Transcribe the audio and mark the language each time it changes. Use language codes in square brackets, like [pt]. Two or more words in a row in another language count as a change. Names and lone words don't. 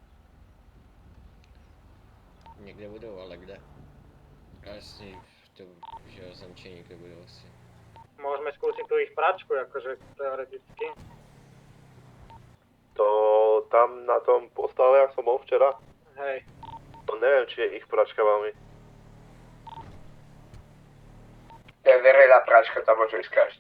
[cs] Někde budou, ale kde? Asi v tom, že zamčení někde budou asi. [sk] Môžeme skúsiť tú ich pračku, akože teoreticky. To tam na tom postale, jak som bol včera, Hej. to neviem, či je ich pračka veľmi. To je verejná práčka, tam môže ísť každý.